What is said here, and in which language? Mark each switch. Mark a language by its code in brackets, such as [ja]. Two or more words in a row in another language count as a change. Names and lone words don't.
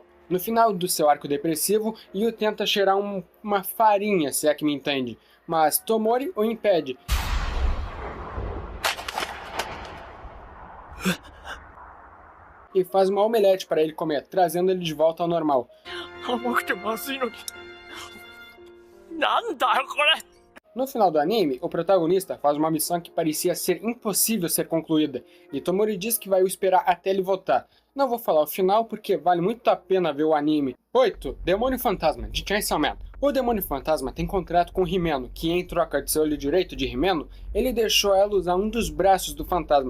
[pt] No final do seu arco depressivo, Yu tenta cheirar uma farinha, se é que me entende, mas Tomori o impede. E faz uma omelete para ele comer, trazendo ele de volta ao normal. [ja] 甘くてまずいのに。なんだよこれ。 [pt] No final do anime, o protagonista faz uma missão que parecia ser impossível ser concluída, e Tomori diz que vai o esperar até ele voltar. Não vou falar o final porque vale muito a pena ver o anime. 8. Demônio Fantasma, de Chainsaw Man. O Demônio Fantasma tem contrato com Himeno, que em troca de seu olho direito de Himeno, ele deixou ela usar um dos braços do fantasma.